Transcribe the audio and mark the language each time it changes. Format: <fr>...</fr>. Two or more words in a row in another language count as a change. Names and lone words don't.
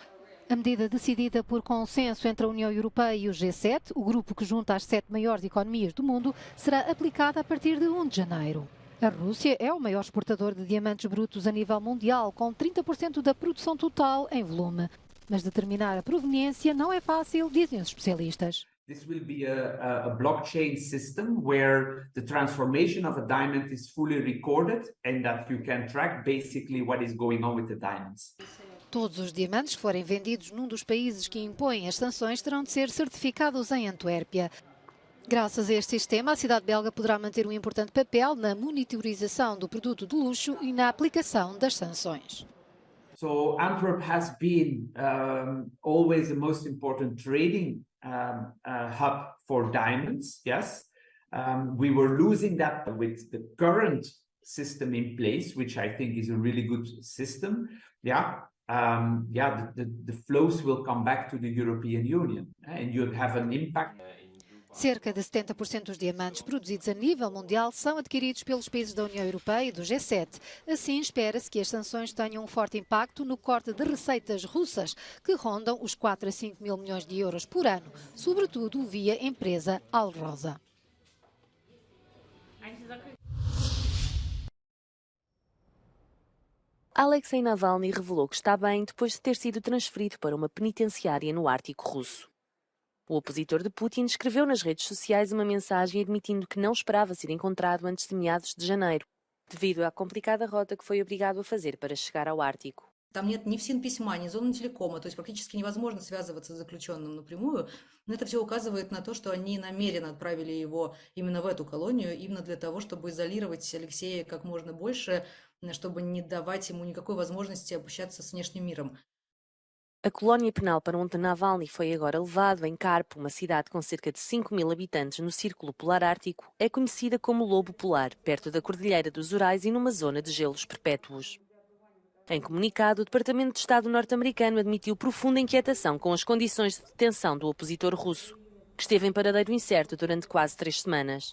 <pt>A medida decidida por consenso entre a União Europeia e o G7, o grupo que junta as 7 maiores economias do mundo, será aplicada a partir de 1 de janeiro. A Rússia é o maior exportador de diamantes brutos a nível mundial, com 30% da produção total em volume. Mas determinar a proveniência não é fácil, dizem os especialistas.</pt> <en>This will be a blockchain system where the transformation of a diamond is fully recorded and that you can track basically what is going on with the diamonds.</en> <pt>Todos os diamantes que forem vendidos num dos países que impõem as sanções terão de ser certificados em Antuérpia. Graças a este sistema, a cidade belga poderá manter um importante papel na monitorização do produto de luxo e na aplicação das sanções.</pt> <en>So Antwerp has been always the most important trading hub for diamonds, yes. We were losing that with the current system in place, which I think is a really good system. The flows will come back to the European Union and you have an impact.</en> <pt>Cerca de 70% dos diamantes produzidos a nível mundial são adquiridos pelos países da União Europeia e do G7. Assim, espera-se que as sanções tenham um forte impacto no corte de receitas russas, que rondam os 4 a 5 mil milhões de euros por ano, sobretudo via empresa Alrosa. Alexei Navalny revelou que está bem depois de ter sido transferido para uma penitenciária no Ártico russo. O opositor de Putin escreveu nas redes sociais uma mensagem admitindo que não esperava ser encontrado antes de meados de janeiro, devido à complicada rota que foi obrigado a fazer para chegar ao Ártico.</pt> <ru>Там нет ни ФСИН-письма, ни зоны телекома, то есть практически невозможно связываться с заключенным напрямую. Но это все указывает на то, что они намеренно отправили его именно в эту колонию, именно для того, чтобы изолировать Алексея как можно больше, чтобы не давать ему никакой возможности общаться с внешним миром.</ru> <pt>A colónia penal para onde Navalny foi agora levado, em Karpo, uma cidade com cerca de 5 mil habitantes no Círculo Polar Ártico, é conhecida como Lobo Polar, perto da Cordilheira dos Urais e numa zona de gelos perpétuos. Em comunicado, o Departamento de Estado norte-americano admitiu profunda inquietação com as condições de detenção do opositor russo, que esteve em paradeiro incerto durante quase 3 semanas.</pt>